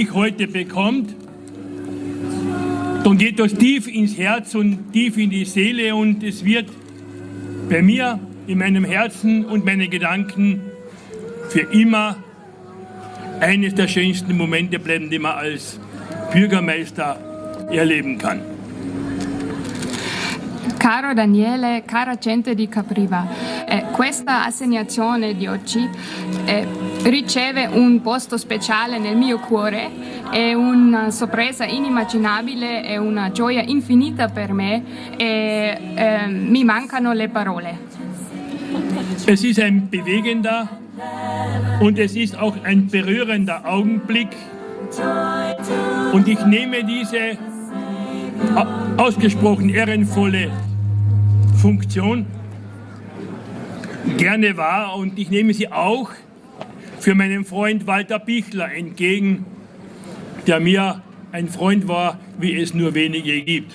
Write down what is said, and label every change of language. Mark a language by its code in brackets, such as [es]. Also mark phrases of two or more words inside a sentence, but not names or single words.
[de] ich heute bekommt, dann geht das tief ins Herz und tief in die Seele und es wird bei mir, in meinem Herzen und meinen Gedanken für immer eines der schönsten Momente bleiben, die man als Bürgermeister erleben kann. [it] Caro Daniele, cara gente di Capriva, questa assegnazione di oggi riceve un posto speciale nel mio cuore, è una sorpresa inimmaginabile, è una gioia infinita per me e mi mancano le parole. [de] Es ist ein bewegender und es ist auch ein berührender Augenblick und ich nehme diese ausgesprochen ehrenvolle Funktion gerne wahr und ich nehme sie auch für meinen Freund Walter Pichler entgegen, der mir ein Freund war, wie es nur wenige gibt.